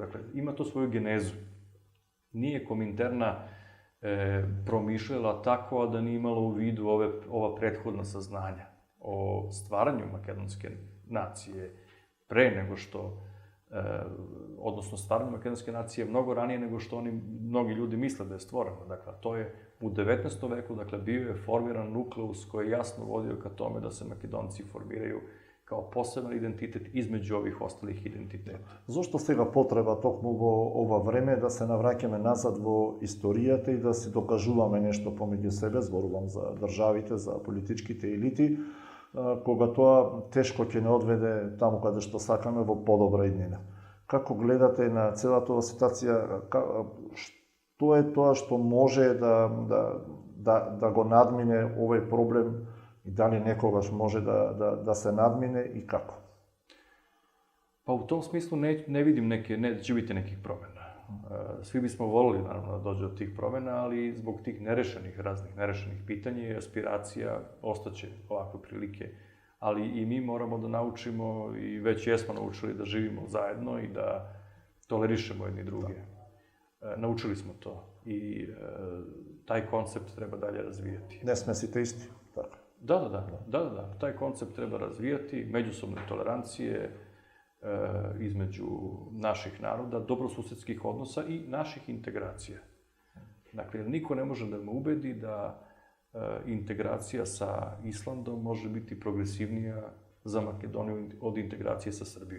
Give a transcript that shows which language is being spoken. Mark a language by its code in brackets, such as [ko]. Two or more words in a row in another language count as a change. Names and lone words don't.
[sr] Dakle, ima to svoju genezu. Nije Kominterna promišljala tako, a da nije imala u vidu ova prethodna saznanja o stvaranju makedonske nacije pre nego što, odnosno stvaranju makedonske nacije mnogo ranije nego što mnogi ljudi misle da je stvoreno. Dakle, to je u 19. veku, dakle, bio je formiran nukleus koji je jasno vodio ka tome da se Makedonci formiraju kao poseban identitet između ovih ostalih identiteta. [mk] Зошто сега потреба токму во ова време да се навраќаме назад во историјата и да се докажуваме нешто помеѓу себе, зборувам за државите, за политичките елити, кога тоа тешко ќе не одведе таму каде што сакаме во подобра иднина. Како гледате на целата ова ситуација, што е тоа што може да го надмине овој проблем и дали некогаш може да се надмине и како? [sr] Pa u tom smislu ne vidim da će biti nekih promjena. Svi bismo volili, naravno, da dođe do tih promjena, ali zbog tih raznih nerešenih pitanja i aspiracija ostaće ovakve prilike. Ali i mi moramo da naučimo, i već jesmo naučili, da živimo zajedno i da tolerišemo jedni druge. Naučili smo to i taj koncept treba dalje razvijati. [mk] Не сме сите исти, така. [sr] Da. Taj koncept treba razvijati, međusobne tolerancije između naših naroda, dobrosusedskih odnosa i naših integracija. Dakle, niko ne može da me ubedi da integracija sa Islandom može biti progresivnija za Makedoniju od integracije sa Srbijom.